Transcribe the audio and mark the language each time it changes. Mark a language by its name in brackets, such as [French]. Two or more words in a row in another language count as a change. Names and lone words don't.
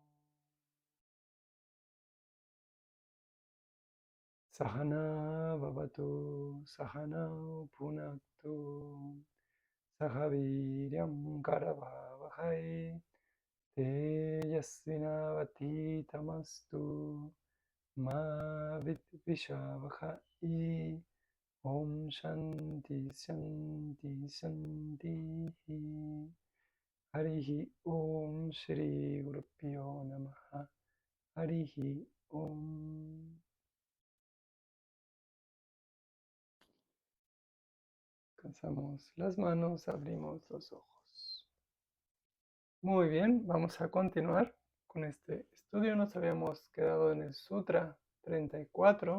[Sanskrit] सहना ववतु सहना पुनक्तु सहवीर्यम् करवावहै तेजस्विनावधीतमस्तु मा विद्विषावहै. ॐ शान्ति शान्ति शान्ति. हरिः ॐ श्री गुरुभ्यो नमः. हरिः ॐ. [Spanish] Alcanzamos las manos, abrimos los ojos. Muy bien, vamos a continuar con este estudio. Nos habíamos quedado en el Sutra 34.